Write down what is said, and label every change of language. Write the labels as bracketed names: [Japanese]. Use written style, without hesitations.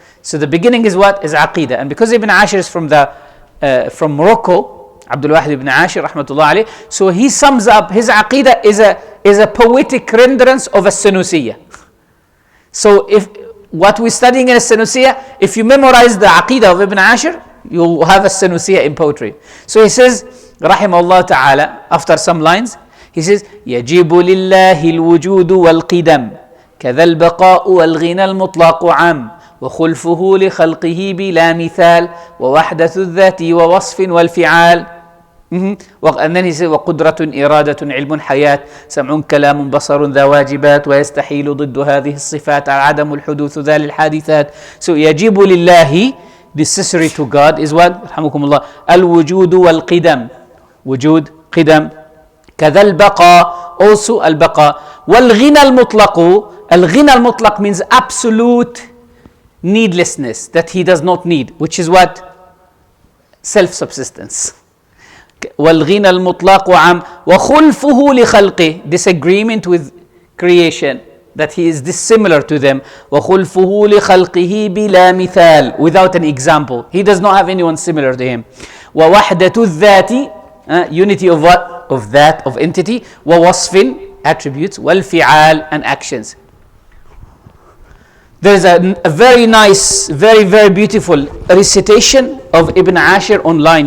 [English] So the beginning is what? Is aqidah. And because Ibn Ashir is from Morocco, Abdul Wahid ibn Ashir, rahmatullah alayh, so he sums up his aqidah is a poetic renderance of a Sanusiya. So if what we're studying in a Sanusiya, if you memorize the aqidah of Ibn Ashir, you'll have a Sanusiya in poetry. So he says, rahimahullah ta'ala, after some lines, he says, [Arabic] يَجِبُ لِلَّهِ الْوُجُودُ وَالْقِدَمُ كَذَا الْبَقَاءُ وَالْغِنَى الْمُطْلَقُ عَامٌ وخلفه لخلقه بلا مثال ووحدة الذات ووصف والفعال. [English] And then he says [Arabic] وقدرة إرادة علم حياة سمع كلام بصر ذا واجبات ويستحيل ضد هذه الصفات عدم الحدوث ذا للحادثات. [English] So [Arabic] يجب لله, [English] necessary to God is what? [Arabic] رحمكم الله. الوجود والقدم, وجود قدم. كذا البقاء, [English] also [Arabic] البقاء. والغنى المطلق, الغنى المطلق [English] means absolute needlessness, that he does not need, which is what? Self-subsistence. [Arabic] وَالْغِنَى الْمُطْلَقُ عَمْ وَخُلْفُهُ لِخَلْقِهِ, [English] disagreement with creation, that he is dissimilar to them. [Arabic] وَخُلْفُهُ لِخَلْقِهِ بِلَا مِثَالٍ, [English] without an example. He does not have anyone similar to him. [Arabic] وَوَحْدَةُ الذَّاتِ, [English] unity of what? Of that, of entity. [Arabic] وَوَصْفٍ, [English] attributes. [Arabic] وَالْفِعَالِ, [English] and actions. There's a very nice, very, very beautiful recitation of Ibn Ashir online.